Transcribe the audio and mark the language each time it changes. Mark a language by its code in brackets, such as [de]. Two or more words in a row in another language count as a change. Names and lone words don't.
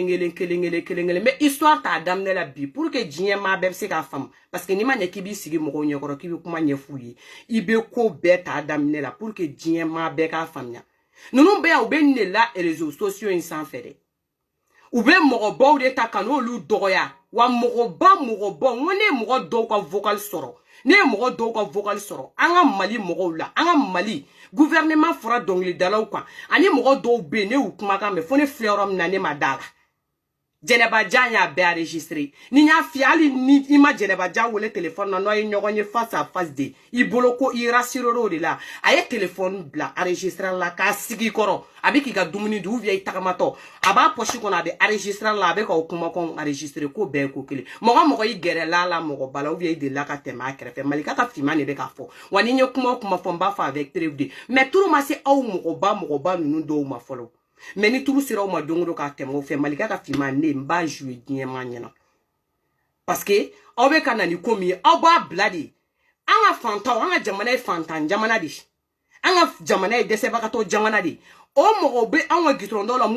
[bm] kelen [fr] mais histoire [bm] t'a daminɛ la bi [fr] pour que [bm] diɲɛ maa bɛɛ bɛ se k'a faamu [fr] parce que [bm] n'i ma ɲɛ k'i b'i sigi mɔgɔw ɲɛkɔrɔ k'i bɛ kuma ɲɛf'u ye i bɛ ko bɛɛ t'a daminɛ la [fr] pour que [bm] diɲɛ maa bɛɛ k'a faamuya ninnu bɛɛ yan u bɛ nin de la [fr] réseaux sociaux [bm] in sanfɛ dɛ u bɛ mɔgɔbaw de ta ka n'olu dɔgɔya wa mɔgɔbaw n ko ne ye mɔgɔ dɔw ka vocal sɔrɔ ne ye mɔgɔ dɔw ka vocal sɔrɔ an ka Mali mɔgɔw la an ka Mali gouvernement fɔra dɔnkilidalaw kan ani mɔgɔ dɔw bɛ yen ne y'u kumakan mɛn fo ne filɛ yɔrɔ min na ne ma da la Jɛnɛba Jan y'a bɛɛ enregistré ni y'a fi hali ni i ma Jɛnɛba Jan wele téléphone na n'aw ye ɲɔgɔn ye [fr] face à face [bm] de i bolo ko i rassurera o de la a ye téléphone bila enregistré la k'a sigi kɔrɔ a bɛ k'i ka dumuni dun [fr] ou bien [bm] i tagamatɔ a b'a poche kɔnɔ a bɛ enregistré la a bɛ k'aw kumakanw enregistré ko bɛɛ ye ko kelen mɔgɔ i gɛrɛla la mɔgɔ bala [fr] ou bien [bm] i delila ka tɛmɛ a kɛrɛfɛ Malika ka finman de bɛ k'a fɔ wa ni n ye kuma o kuma fɔ n b'a fɔ [fr] avec preuve [bm] de mais turu ma se aw mɔgɔba ninnu dɔw ma fɔlɔ mais ni turu sera o ma don o don k'a tɛmɛ o fɛ Malika ka finman ne n b'a jouer diɲɛ maa ɲɛna [fr] parce que [bm] aw bɛ ka na ni ko min ye aw b'a bila de an ka fantanw an ka jamana ye fantan jamana de an ka jamana ye dɛsɛbagatɔ jamana de o mɔgɔw bɛ anw ka gitɔrɔndaw la